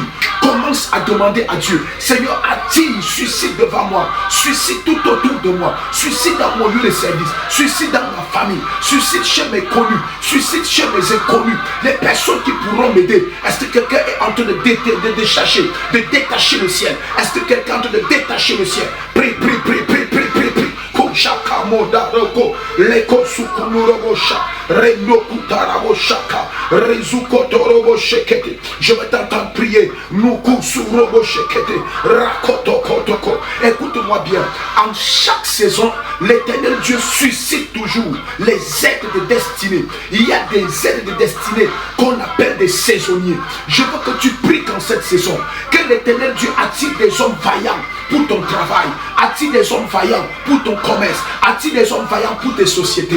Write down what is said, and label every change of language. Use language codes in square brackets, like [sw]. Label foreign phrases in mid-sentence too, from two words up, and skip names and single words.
[fr] Commence à demander à Dieu, Seigneur, attire, suscite devant moi, suscite tout autour de moi, suscite dans mon lieu de service, suscite dans ma famille, suscite chez mes connus, suscite chez mes inconnus, les personnes qui pourront m'aider. Est-ce que quelqu'un est en train de détacher le ciel? Est-ce que quelqu'un est en train de détacher le ciel? Prie, prie, prie, prie, prie, prie, prie. Shaka moda roko leko sukunurobo sha reno kutarabo shaka rezuko torobo shekete. Je vais t'entendre prier. Nuku surobo shekete rakoto kotoko. Écoute-moi bien. En chaque saison, l'Éternel Dieu suscite toujours les aides de destinée. Il y a des aides de destinée qu'on appelle des saisonniers. Je veux que tu pries qu'en cette saison, que l'Éternel Dieu attire des hommes vaillants pour ton travail, attire des hommes vaillants pour ton commerce, attire des hommes vaillants pour tes sociétés.